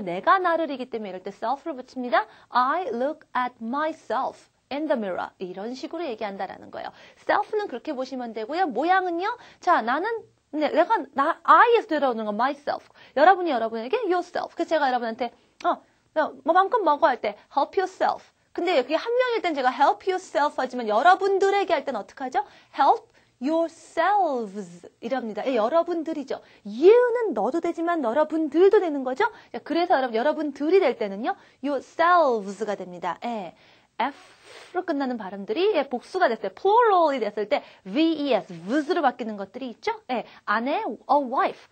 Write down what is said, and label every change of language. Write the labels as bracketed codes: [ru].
[ko] 내가 나를이기 때문에 이럴 때 self를 붙입니다. [en] I look at myself in the mirror. [ko] 이런 식으로 얘기한다라는 거예요. self는 그렇게 보시면 되고요. 모양은요. 자, 나는 I에서 들어오는 건 myself. 여러분이 여러분에게 yourself. 그래서 제가 여러분한테, 뭐만큼 먹어 할 때, [en] help yourself. [ko] 근데 여기 한 명일 땐 제가 [en] help yourself [ko] 하지만 여러분들에게 할 때는 어떻게 하죠? [en] help yourselves 이랍니다. [ko] 여러분들이죠. you는 너도 되지만 여러분들도 되는 거죠. 그래서 여러분들이 될 때는요. yourselves가 됩니다. F로 끝나는 발음들이 복수가 됐어요. plural이 됐을 때 VES, vs로 바뀌는 것들이 있죠. 아내, a wife.